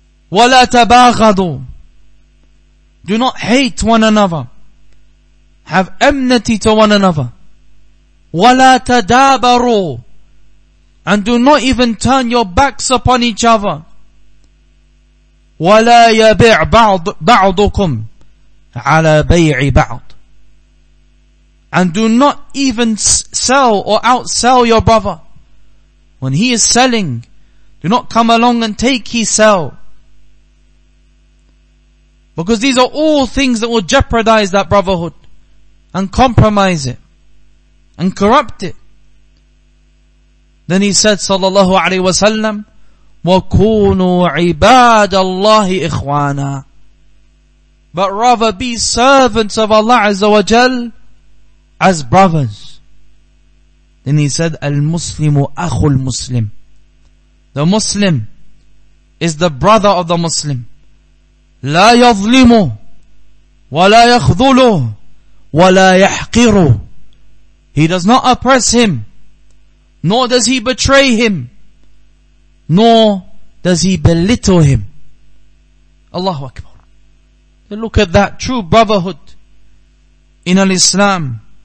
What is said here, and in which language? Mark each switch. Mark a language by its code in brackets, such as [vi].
[ar] ولا تباغضوا. [en] Do not hate one another. Have enmity to one another. [ar] ولا تدابروا. [en] And do not even turn your backs upon each other. [ar] ولا يبيع بعضكم على بيع بعض. [en] And do not even sell or outsell your brother. When he is selling, do not come along and take his sell. Because these are all things that will jeopardize that brotherhood and compromise it and corrupt it. Then he said [ar] sallallahu alayhi wa sallam, وَكُونُوا عِبَادَ اللَّهِ إِخْوَانًا. [en] But rather be servants of Allah Azza wa Jal as brothers. Then he said, [ar] Al-Muslimu akhul Muslim. [en] The Muslim is the brother of the Muslim. [ar] لا يظلمه ولا يخذله ولا يحقره. [en] He does not oppress him, nor does he betray him, nor does he belittle him. Allahu Akbar. Look at that true brotherhood in al-Islam.